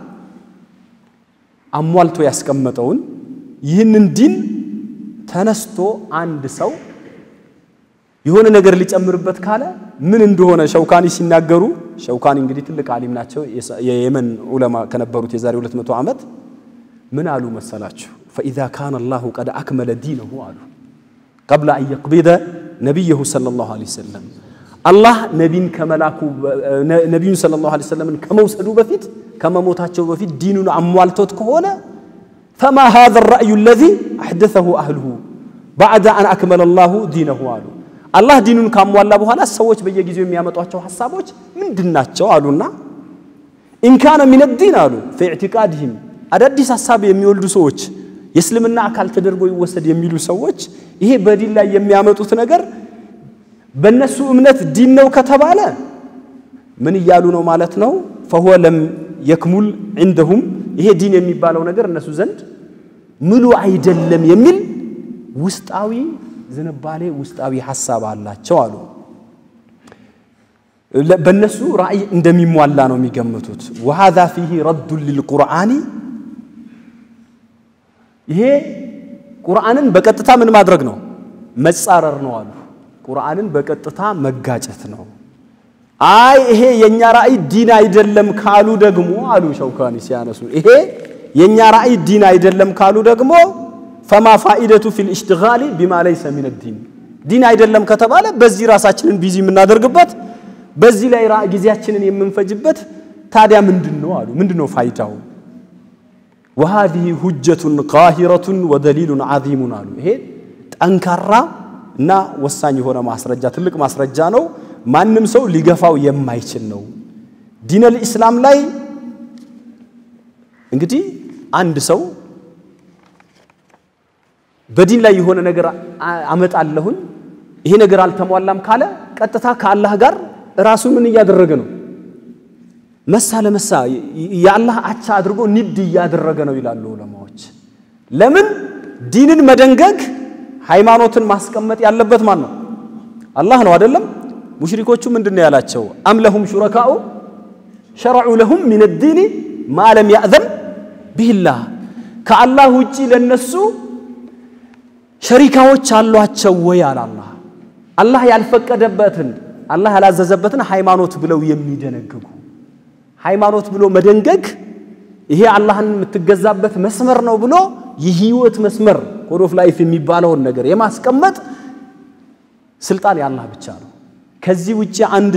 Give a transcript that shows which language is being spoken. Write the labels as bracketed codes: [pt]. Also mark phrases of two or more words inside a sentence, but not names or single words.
[am] አሟልቶ ያስቀመጠውን ይህንን ዲን ተነስቶ አንድ ሰው የሆነ ነገር ሊጨምርበት ካለ ምን እንደሆነ ሸውካኒ ሲናገሩ ሸውካኒ እንግዲህ ትልቅ ዓሊም ናቸው የየመን ዑለማ ከነበሩት የዛሬ 200 ዓመት ምን አሉ መሰላችሁ [ar] فاذا كان الله قد اكمل دينه አሉ قبل ان يقبض نبيه صلى الله عليه وسلم الله [am] ነብይን ከመላኩ ነብዩን [ar] صلى الله عليه وسلم [am] ከመውሰዱ በፊት ከመሞታቸው በፊት ዲኑን አሟልቶት ከሆነ [ar] فما هذا الرأي الذي احدثه اهله بعد ان اكمل الله دينه [am] አሉ الله ዲኑን ካሟላ በኋላ ሰዎች በየጊዜው የሚያመጧቸው ሐሳቦች ምንድናቸው አሉና [ar] ان كان من الدين [am] አሉ [ar] في اعتقادهم [am] አዳዲስ ሐሳብ የሚወልዱ ሰዎች የእስልምና አካል ተደርጎ ይወሰድ የሚሉ ሰዎች ይሄ በዲን ላይ የሚያመጡት ነገር በእነሱ እምነት ዲን ነው ከተባለ ምን ይያሉ ነው ማለት ነው [ar] فهو لم يكمل عندهم [am] ይሄ ዲን የሚባለው ነገር እነሱ ዘንድ ሙሉ አይደለም የሚል ውስጣዊ ዝንባሌ ውስጣዊ ሐሳብ አላቸው አሉ በእነሱ ራእይ እንደሚሟላ ነው የሚገምቱት [ar] وهذا فيه رد للقرآن [am] ይሄ ቁርአንን በቀጥታ ምን ማድረግ ነው መጻረር ነው አሉ ቁርአንን በቀጥታ መጋጨት ነው አይ ይሄ የኛ ራእይ ዲን አይደለም ካሉ ደግሞ አሉ ሸውካኒ ሲያነሱ ይሄ የኛ ራእይ ዲን አይደለም ካሉ ደግሞ [ar] فما فائدته في الاشتغال بما ليس من الدين [am] ዲን አይደለም ከተባለ በዚህ ራሳችንን ቢዚ የምናደርግበት በዚህ ላይ ጊዜያችንን የምንፈጅበት ታዲያ ምንድነው አሉ ምንድነው ፋይዳው [ar] وهذه حجة قاهرة ودليل عظيم [am] አሉ ይሄ ጠንካራና ወሳኝ የሆነ ማስረጃ ትልቅ ማስረጃ ነው ማንንም ሰው ሊገፋው የማይችል ነው [ar] دين الاسلام [am] ላይ እንግዲህ አንድ ሰው በዲን ላይ የሆነ ነገር አመጣለሁኝ ይሄ ነገር አልተሟላም ካለ ቀጥታ ከአላህ ጋር ራሱ ምን ያደረገ ነው መሳ ለመሳ ያላህ አቻ አድርጎ ንድ ያደረገ ነው ይላሉ ዑለማዎች ለምን ዲንን መደንገግ ሃይማኖትን ማስቀመጥ ያለበት ማን ነው አላህ ነው አይደለም ሙሽሪኮቹ ምንድነው ያላቸው [ar] أم لهم شركاء شرعوا لهم من الدين ما لم يأذن به الله [am] ከአላህ ውጪ ለነሱ ሸሪካዎች አሏቸው ወይ አላህ አላህ ያልፈቀደበትን አላህ ያላዘዘበትን ሃይማኖት ብለው የሚደነግጉ ሃይማኖት ብሎ መደንገግ ይሄ አላህን የምትገዛበት መስመር ነው ብሎ የህይወት መስመር [en] code of life [am] የሚባለው ነገር የማስቀመጥ ስልጣን ያላህ ብቻ ነው ከዚህ ውጪ አንድ